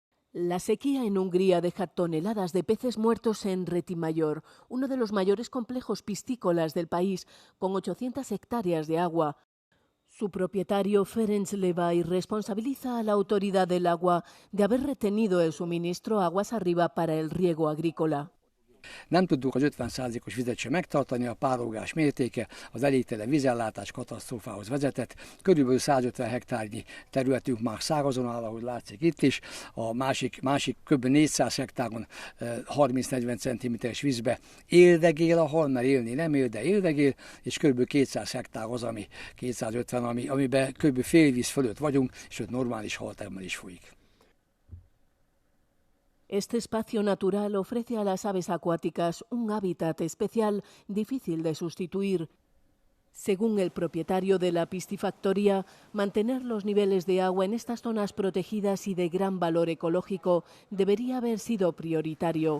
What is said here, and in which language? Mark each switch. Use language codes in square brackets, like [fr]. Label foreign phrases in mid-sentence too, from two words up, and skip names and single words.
[es] La sequía en Hungría deja toneladas de peces muertos en Retimayor, uno de los mayores complejos piscícolas del país, con 800 hectáreas de agua. Su propietario, Ferenc Levay, responsabiliza a la autoridad del agua de haber retenido el suministro aguas arriba para el riego agrícola. [hu] Nem tudtuk az 50%-os vizet sem megtartani, a párolgás mértéke az elégtelen vízellátás katasztrófához vezetett. Körülbelül 150 hektárnyi területünk már szárazon áll, ahogy látszik itt is. A másik kb. 400 hektáron 30-40 cm-es vízbe éldegél a hal, mert élni nem él, de éldegél, és kb. 200 hektár az, 250, amiben kb. Fél víz fölött vagyunk, és ott normális haltermelés folyik. [es] Este espacio natural ofrece a las aves acuáticas un hábitat especial difícil de sustituir. Según el propietario de la piscifactoría, mantener los niveles de agua en estas zonas protegidas y de gran valor ecológico debería haber sido prioritario.